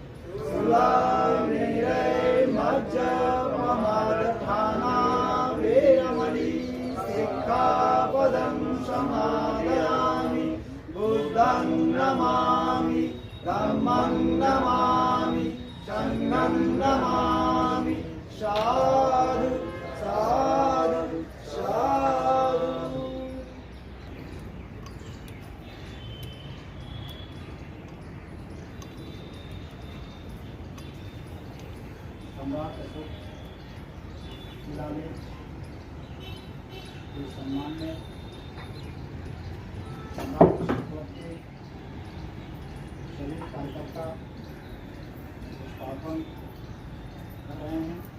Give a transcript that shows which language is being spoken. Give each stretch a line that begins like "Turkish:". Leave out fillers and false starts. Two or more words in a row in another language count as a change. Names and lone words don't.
Pali: सुरामेरैर्मज्जपमादठाना वेरमणि सिक्खापदं समादयामि बुद्धं नमामि धम्मं नमामि संघं नमामि साधु साधु साधु।
Hindi: सम्राट अशोक शिलालेख के सम्मान में सम्राट अशोक के सभी कार्यकर्ता पुष्पार्पण कर रहे हैं।